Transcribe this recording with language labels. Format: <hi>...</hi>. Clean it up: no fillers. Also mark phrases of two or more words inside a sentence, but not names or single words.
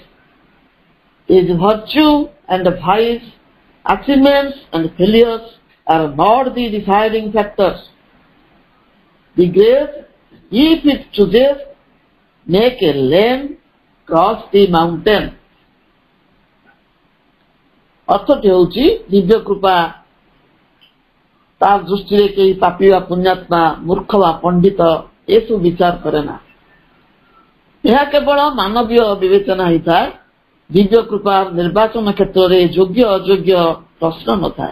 <en>His virtue and vice, achievements and failures are not the deciding factors. The grace, if it chooses, make a lane cross the mountain.</en> <or>ଅର୍ଥଟି ହେଉଛି ଦିବ୍ୟ କୃପା ତା ଦୃଷ୍ଟିରେ କେହି ପାପୀ ବା ପୁଣ୍ୟାତ୍ମା, ମୂର୍ଖ ବା ପଣ୍ଡିତ ଏସବୁ ବିଚାର କରେ ନା। ଏହା କେବଳ ମାନବୀୟ ବିବେଚନା ହୋଇଥାଏ। ଦିବ୍ୟ କୃପା ନିର୍ବାଚନ କ୍ଷେତ୍ରରେ ଯୋଗ୍ୟ ଅଯୋଗ୍ୟ ପ୍ରଶ୍ନ ନଥାଏ।</or>